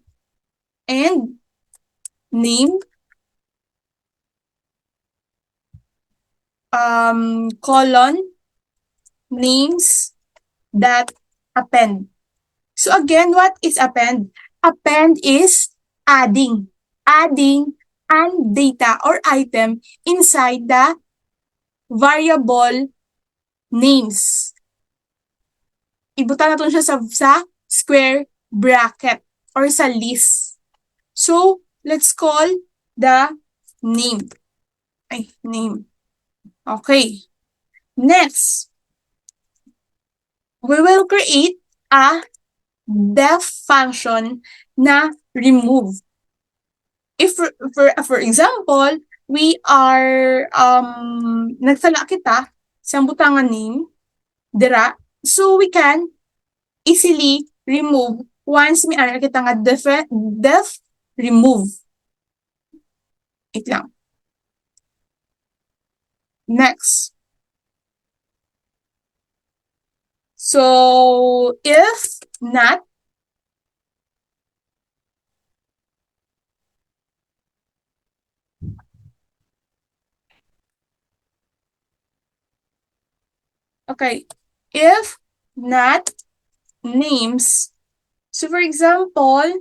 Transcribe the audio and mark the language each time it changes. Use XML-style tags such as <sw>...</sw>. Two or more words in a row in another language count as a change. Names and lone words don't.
<en>And name colon names that append. So again, what is append? Append is adding and data or item inside the variable names.</en> <hil>Ibutan natin siya sa</hil> <en>square bracket</en> <hil>or sa list.</hil> <en>So, let's call the name. Name. Okay. Next, we will create a def function na remove. If for example, we are</en> <hil>nagsala kita sa butangan name dira,</hil> <en>so we can easily remove once</en> <hil>may ara kita nga</hil> <en>def remove. Wait lang. Next. So if not, okay, if not names, so for example,</en>